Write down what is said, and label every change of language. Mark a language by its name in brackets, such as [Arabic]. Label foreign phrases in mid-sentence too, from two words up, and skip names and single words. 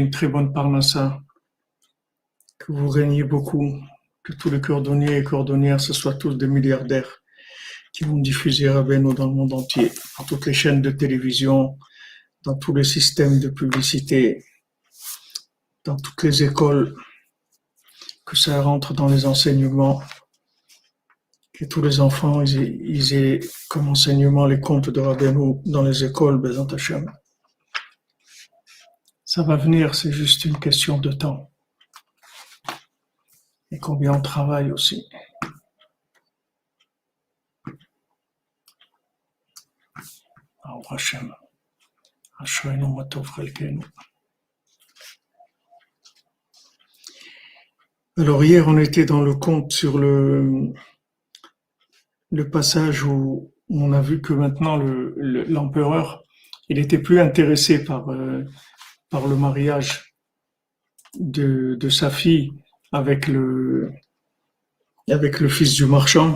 [French] une très bonne parnassa, que vous régniez beaucoup, que tous les cordonniers et cordonnières, ce soient tous des milliardaires qui vont diffuser Rabbeinu dans le monde entier, dans toutes les chaînes de télévision, dans tous les systèmes de publicité, dans toutes les écoles, que ça rentre dans les enseignements, que tous les enfants ils aient comme enseignement les contes de Rabbeinu dans les écoles, [Hebrew] בעזרת השם. [French] Ça va venir, c'est juste une question de temps. Et combien on travaille aussi. Au Hashem. [Hebrew] אשרינו מה טוב חלקנו. [French] Alors hier, on était dans le conte sur le passage où on a vu que maintenant l'empereur, il était plus intéressé par le mariage de sa fille avec le fils du marchand.